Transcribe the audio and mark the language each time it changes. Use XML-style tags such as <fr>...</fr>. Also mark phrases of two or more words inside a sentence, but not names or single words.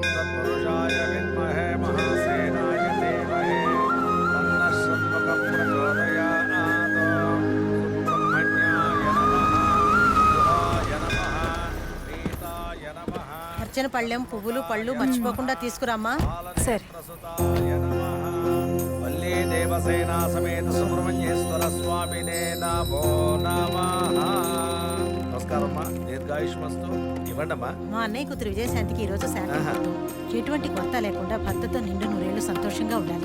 <sa>तत्पुरुषाय विद्महे महासेनाय धीमहि तन्नः षण्मुखः प्रचोदयात्। सुब्रह्मण्याय नमः, शिवाय नमः, सीताय नमः।</sa> <te>అర్చన పళ్ళెం పువ్వులు పళ్ళు మర్చిపోకుండా తీసుకురామ్మా. సరే.</te> <sa>వల్లీ దేవసేనా సమేత సుబ్రహ్మణ్యేశ్వర స్వామినే నమో నమః.</sa> <te>నమస్కారం అమ్మా, దీర్ఘాయుష్మస్తు. ఇవ్వండమ్మా. మా అన్నయ్య కూతురు విజయశాంతికి ఈరోజు శాంతి. ఎటువంటి కొత్త లేకుండా భర్తతో నిండు నూరేళ్లు సంతోషంగా ఉండాలి.</te>